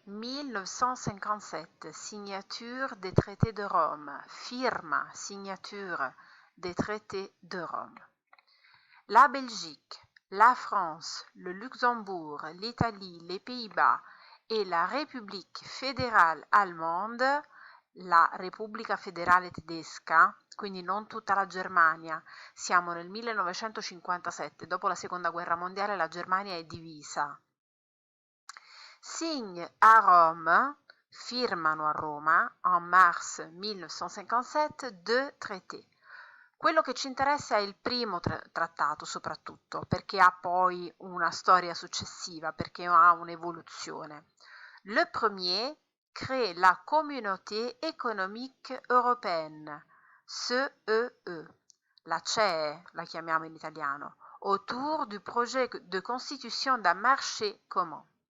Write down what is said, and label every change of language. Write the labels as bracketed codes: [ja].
[fr] 1957, signature des traités de Rome. Firma, signature des traités de Rome. La Belgique, la France, le Luxembourg, l'Italie, les Pays-Bas e la République fédérale allemande, [it] la Repubblica Federale Tedesca, quindi non tutta la Germania, siamo nel 1957, dopo la Seconda Guerra Mondiale la Germania è divisa. [fr] Signe à Rome, [it] firmano a Roma, [fr] en mars 1957, deux traités. [it] Quello che ci interessa è il primo trattato soprattutto, perché ha poi una storia successiva, perché ha un'evoluzione. [fr] Le premier crée la Communauté économique européenne, CEE, [it] la CEE la chiamiamo in italiano, [fr] autour du projet de constitution d'un marché commun.